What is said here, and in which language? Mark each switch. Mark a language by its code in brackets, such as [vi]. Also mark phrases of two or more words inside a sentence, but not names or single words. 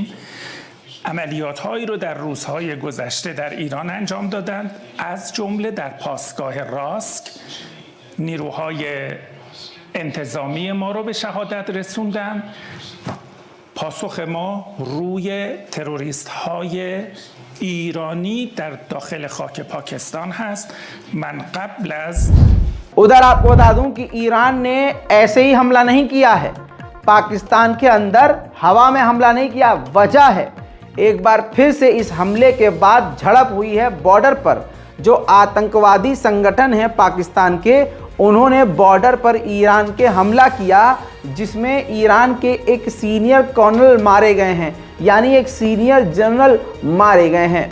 [fa] عملیات‌هایی رو در روزهای گذشته در ایران انجام دادند، از جمله در پاسگاه راسک نیروهای انتظامی ما رو به شهادت رسوندند. پاسخ ما روی تروریست های ایرانی در داخل خاک پاکستان هست. من قبل از [hi] उधर आपको बता दूं कि ईरान ने ऐसे ही हमला नहीं किया है, पाकिस्तान के अंदर हवा में हमला नहीं किया। वजह है एक बार फिर से इस हमले के बाद झड़प हुई है बॉर्डर पर। जो आतंकवादी संगठन है पाकिस्तान के, उन्होंने बॉर्डर पर ईरान के हमला किया, जिसमें ईरान के एक सीनियर कर्नल मारे गए हैं, यानी एक सीनियर जनरल मारे गए हैं।